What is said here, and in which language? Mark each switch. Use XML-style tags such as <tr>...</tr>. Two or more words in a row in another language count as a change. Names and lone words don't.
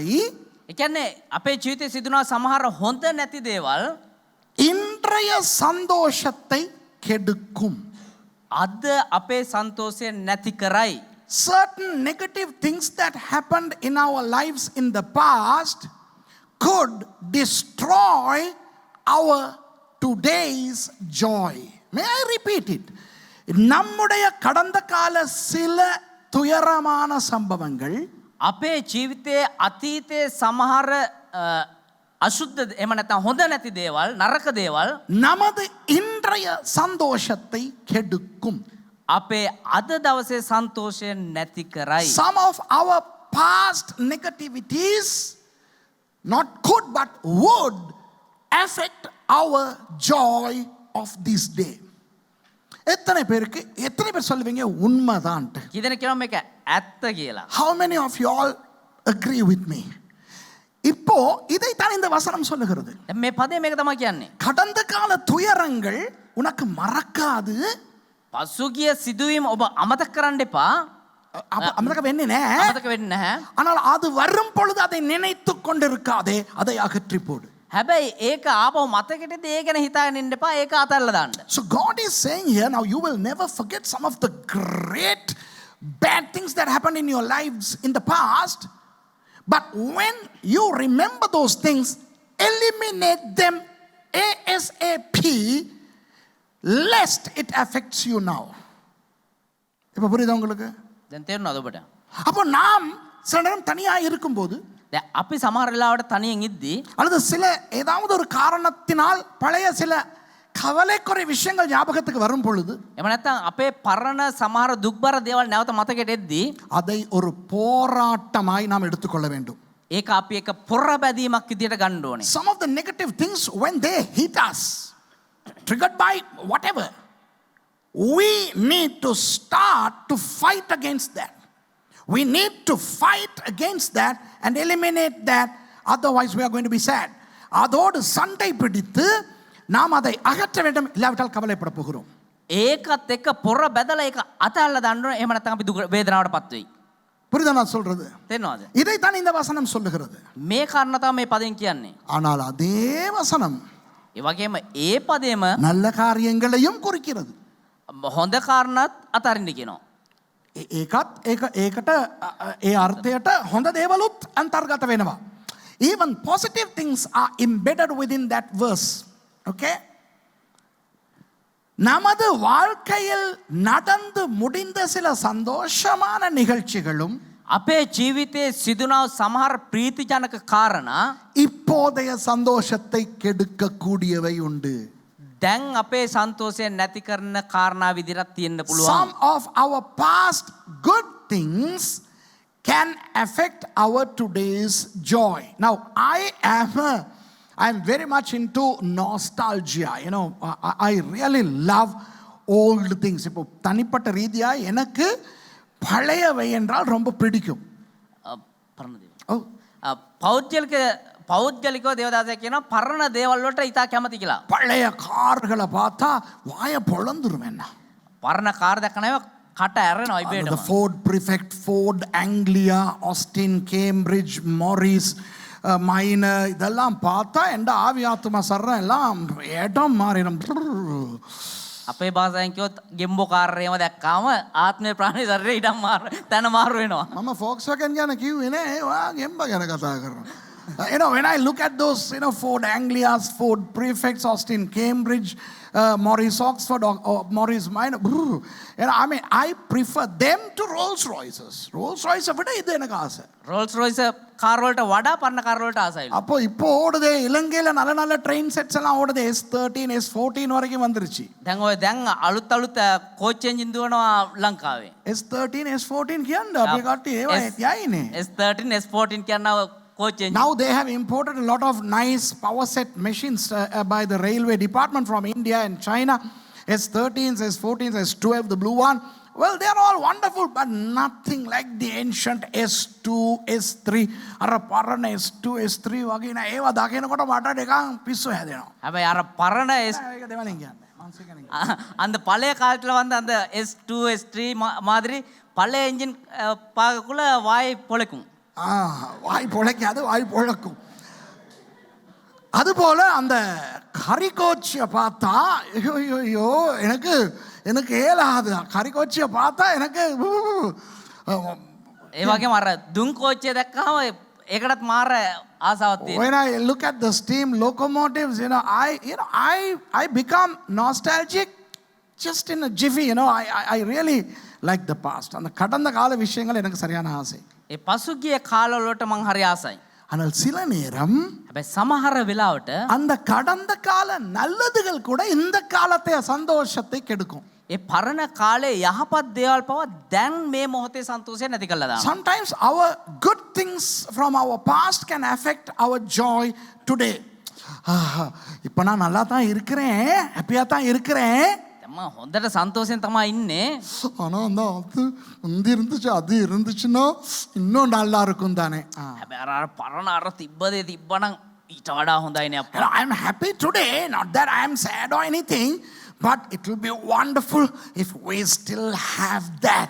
<si>ඒ කියන්නේ අපේ ජීවිතේ සිදුනා සමහර හොඳ නැති දේවල්</si> <ta>இன்றைய சந்தோஷத்தை கெடுக்கும்.</ta> <si>අද අපේ සන්තෝෂය නැති කරයි.</si> <en>Certain negative things that happened in our lives in the past could destroy our today's joy. May I repeat it?</en> <ta>நம்முடைய கடந்த கால சில துயரமான சம்பவங்கள்</ta> <si>අපේ ජීවිතයේ අතීතයේ සමහර අශුද්ධ එහෙම නැත්නම් හොඳ නැති දේවල් නරක දේවල්</si> <ta>நமது இன்றைய சந்தோஷத்தை கெடுக்கும்.</ta> <si>අපේ අද දවසේ සන්තෝෂය නැති කරයි.</si> <en>Some of our past negativities not could but would affect our joy of this day.</en> <ta>எத்தனை பேர் சொல்லுவீங்க உண்மைதான்ட்டு?</ta> <si>කීදෙනෙක් කියනවා මේක ඇත්ත කියලා?</si> <en>How many of you all agree with me?</en> <ta>இப்போ இதைத்தான் இந்த வசனம் சொல்லுகிறது.</ta> <si>දැන් මේ පදේ මේක තමයි කියන්නේ.</si> <ta>கடந்த கால துயரங்கள் உனக்கு மறக்காது.</ta> <si>පසුගිය සිදුවීම ඔබ අමතක කරන්න එපා. அமதක වෙන්නේ නැහැ. අමතක වෙන්නේ නැහැ.</si> <ta>ஆனால் அது வரும் பொழுது அதை நினைத்து கொண்டிருக்காதே, அதை அகற்றி போடு.</ta> <si>හැබැයි ඒක ආපහු මතකෙටදී ඒ ගැන හිතාගෙන ඉන්න එපා. ඒක අතල්ලා දාන්න.</si> <en>So God is saying here, now you will never forget some of the great bad things that happened in your lives in the past. But when you remember those things, eliminate them ASAP, lest it affects you now.</en> <ta>இப்போ புரியுதா உங்களுக்கு?</ta> <si>දැන් තේරුණාද ඔබට?</si> <ta>அப்போ நாம் சில நேரம் தனியாக இருக்கும்போது</ta> <si>දැන් අපි සමහර වෙලාවට තනියෙන් ඉද්දී</si> <ta>அல்லது சில ஏதாவது ஒரு காரணத்தினால் பழைய சில கவலைக்குறை விஷயங்கள் ஞாபகத்துக்கு வரும் பொழுது</ta> <si>එහෙම නැත්නම් අපේ පරණ සමහර දුක්බර දේවල් නැවත මතකෙට එද්දී</si> <ta>அதை ஒரு போராட்டமாய் நாம் எடுத்துக்கொள்ள வேண்டும்.</ta> <si>ඒක අපි එක පොර බැදීමක් විදියට ගන්න ඕනේ.</si> <en>Some of the negative things when they hit us, triggered by whatever, we need to start to fight against that. We need to fight against that and eliminate that, otherwise we are going to be sad.</en> <ta>அதோடு சண்டை பிடித்து நாம் அதை அகற்ற வேண்டும், இல்லாவிட்டால் கவலைப்பட போகிறோம்.</ta> <si>ඒකත් එක්ක පොර බැදලා ඒක අතල්ලා දාන්න ඕනේ. එහෙම නැත්නම් අපි දුක වේදනාවටපත් වෙයි.</si> <ta>புரியுதா நான் சொல்றது?</ta> <si>තේරෙනවද?</si> <ta>இதைத்தான் இந்த வசனம் சொல்லுகிறது.</ta> <si>මේ කාරණා තමයි මේ පදෙන් කියන්නේ.</si> <ta>ஆனால் அதே வசனம்</ta> <si>ඒ වගේම ඒ පදේම</si> <ta>நல்ல காரியங்களையும் குறிக்கிறது.</ta> <si>හොඳ කාරණාත් අතරින්න කියනවා. ඒකට ඒ අර්ථයට හොඳ දේවලුත් අන්තර්ගත වෙනවා.</si> <en>Even positive things are embedded within that verse. Okay?</en> <ta>நமது வாழ்க்கையில் நடந்து முடிந்த சில சந்தோஷமான நிகழ்ச்சிகளும்</ta> <si>අපේ ජීවිතයේ සිදුනා සමහර ප්‍රීතිජනක කාරණා</si> <ta>இப்போதைய சந்தோஷத்தை கெடுக்க கூடியவை உண்டு.</ta> <si>දැන් අපේ සන්තෝෂය නැති කරන කාරණා විදිහට තියෙන්න පුළුවන්.</si> <en>Some of our past good things can affect our today's joy. Now I am very much into nostalgia. You know, I really love old things.</en> <ta>இப்போ தனிப்பட்ட ரீதியா எனக்கு பழையவை என்றால் ரொம்ப பிடிக்கும்.</ta> <si>පෞද්ගලිකව දේවදාසය කියනවා පරණ දේවල් වලට ඉතා කැමති කියලා.</si> <ta>பழைய கார்களை பார்த்தா வாய பொளந்துரும் என்ன.</ta> <si>පරණ කාර් දැක්කම කට ඇරෙනවා</si> <en>The</en> <si>ඉබේටම. Ford Prefect, Ford Anglia, Austin, Cambridge, Morris,</si> <ta>மைன் இதெல்லாம் பார்த்தா எந்த ஆவி ஆத்மா சர்றம் எல்லாம் இடம் மாறிடும்.</ta> <si>අපේ භාෂාවෙන් කිව්වොත් ගෙම්බෝකාරයම දැක්කාම ආත්මේ ප්‍රාණේ ශරීරේ ඉඩම් තැන මාරු වෙනවා. මම Volkswagen ගැන කිව්වේ නෑ, ඔයා ගෙම්බ ගැන කතා කරනවා.</si> <en>When I look at those, Ford Anglias, Ford Prefects, Austin, Cambridge, Morris Oxford, or Morris Minor, I prefer them to Rolls Royces.</en> <ta>Rolls Royce விட இது எனக்கு ஆசை.</ta> <si>රෝල්ස් රොයිස් කාර් වලට වඩා පරණ කාර් වලට ආසයිලු.</si> <ta>அப்போ இப்போ ஓடுதே இலங்கையில நல்ல நல்ல</ta> <en>train sets</en> <ta>எல்லாம் ஓடுது. S13 S14 வரைக்கும் வந்துருச்சு.</ta> <si>දැන් අලුත්</si> <en>coach engines</en> <si>දුවනවා ලංකාවේ. S13 S14 කියන්නේ අපි කට්ටිය ඒවා යයිනේ. S13 S14 කියනවා</si> <en>coach engines. Now they have imported a lot of nice power set machines by the railway department from India and China. S13s, S14s, S12, the blue one. Well, they are all wonderful, but nothing like the ancient S2, S3.</en> <si>අර පරණ S2, S3 වගේ නේ. ඒවා දකිනකොට මට නිකන් පිස්සු හැදෙනවා. හැබැයි අර පරණ ඒක දෙවලින් කියන්නේ.</si> <ta>அந்த பழைய காலத்துல வந்து அந்த S2 S3 மாதிரி பழைய என்ஜின் பார்க்கக்குள்ள வாய் பொழைக்கும். வாய் பொழைக்காது, வாய் பொழக்கும். அதுபோல அந்த கரிகோச்சியை பார்த்தா ஐயோ எனக்கு எனக்கு ஏலாது. கரிகோச்சியை பார்த்தா எனக்கு</ta> <si>ඒ වගේම අර දුම් කෝච්චිය දැක්කම ඒකටත් මාර ආසාවක් තියෙනවා.</si> <en>When I look at the steam locomotives, I become nostalgic just in a jiffy. I really like the past.</en> <ta>அந்த கடந்த கால விஷயங்கள் எனக்கு சரியான ஆசை.</ta> <si>ඒ පසුගිය කාලවලට මං හරි ආසයි.</si> <ta>ஆனால் சில நேரம்</ta> <si>හැබැයි සමහර වෙලාවට</si> <ta>அந்த கடந்த கால நல்லதுகள் கூட இந்த காலத்தை சந்தோஷத்தை கெடுக்கும்.</ta> <si>ඒ පරණ කාලේ යහපත් දේවල් පවා දැන් මේ මොහොතේ සන්තෝෂය නැති කරලා දානවා.</si> <en>Sometimes our good things from our past can affect our joy today.</en> <ta>இப்போ நான் நல்லா தான் இருக்கிறேன், ஹாப்பியா தான் இருக்கிறேன்.</ta> <si>நம்ம හොඳට සන්තෝෂෙන් තමයි ඉන්නේ.</si> <ta>ஆனா அந்த அது இருந்துச்சு, அது இருந்துச்சுன்னா இன்னும் நல்லா இருக்கும் தானே.</ta> <si>හැබැයි අර පරණ අර තිබ්බදේ තිබ්බනම් ඊට වඩා හොඳයි නේ අප්පා.</si> <en>I am happy today, not that I am sad or anything, but it will be wonderful if we still have that.</en>